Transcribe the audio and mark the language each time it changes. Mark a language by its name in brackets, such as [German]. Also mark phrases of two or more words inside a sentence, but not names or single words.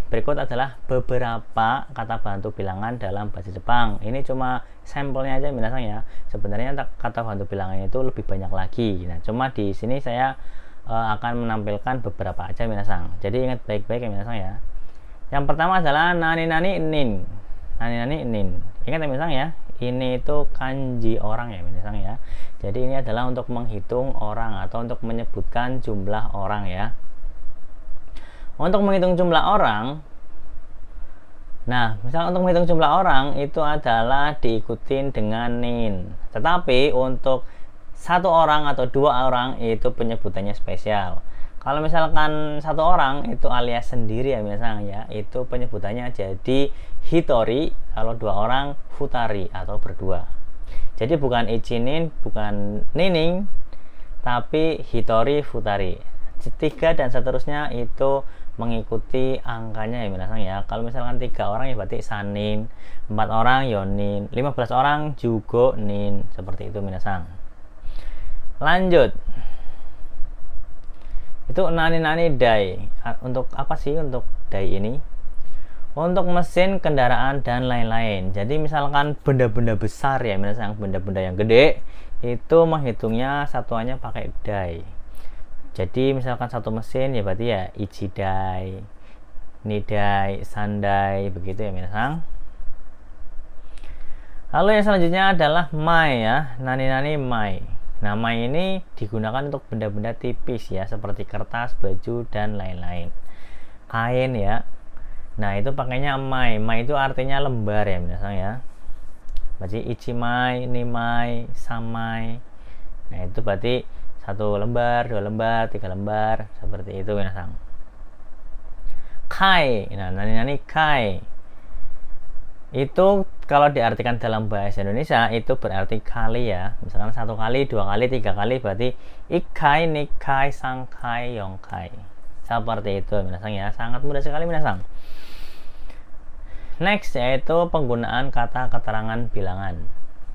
[Indonesian] Berikut adalah beberapa kata bantu bilangan dalam bahasa Jepang. Ini cuma sampelnya aja minasang ya. Sebenarnya kata bantu bilangannya itu lebih banyak lagi. Nah, cuma di sini saya akan menampilkan beberapa aja minasang. Jadi ingat baik-baik ya minasang ya. Yang pertama adalah [Japanese] 何々人. 何々人. [Indonesian] Ingat ya minasang ya. Ini itu kanji orang ya minasang ya. Jadi ini adalah untuk menghitung orang atau untuk menyebutkan jumlah orang ya. Untuk menghitung jumlah orang, nah misalnya untuk menghitung jumlah orang itu adalah diikutin dengan nin. Tetapi untuk 1 orang atau 2 orang itu penyebutannya spesial. Kalau misalkan 1 orang itu alias sendiri ya misalnya ya, itu penyebutannya jadi hitori. Kalau 2 orang futari atau berdua. Jadi bukan ichinin, bukan nining, tapi [Japanese] 一人 二人. [Indonesian] 3 dan seterusnya itu mengikuti angkanya ya minasang ya. Kalau misalkan 3 orang ya berarti sanin, 4 orang yonin, 15 orang juga nin, seperti itu minasang. Lanjut, itu [Japanese] 何々台. [Indonesian] Untuk apa sih untuk dai ini? Untuk mesin, kendaraan dan lain-lain. Jadi misalkan benda-benda besar ya minasang, benda-benda yang gede itu menghitungnya satuannya pakai dai. Jadi misalkan 1 mesin ya berarti ya [Japanese] 一台、二台、三台, [Indonesian] begitu ya minasang. Lalu yang selanjutnya adalah mai ya, [Japanese] 何々枚. [Indonesian] Nah, mai ini digunakan untuk benda-benda tipis ya, seperti kertas, baju dan lain-lain. Kain ya. Nah, itu pakainya mai. Mai itu artinya lembar ya minasang ya. Berarti [Japanese] 一枚、二枚、三枚. [Indonesian] Nah, itu berarti 1 lembar, 2 lembar, 3 lembar, seperti itu minasang. Kai, nah [Japanese] 何回 [Indonesian] itu kalau diartikan dalam bahasa Indonesia itu berarti kali ya. Misalkan 1 kali, 2 kali, 3 kali berarti [Japanese] 一回、二回、三回、四回. [Indonesian] Seperti itu minasang ya, sangat mudah sekali minasang. Next yaitu penggunaan kata keterangan bilangan.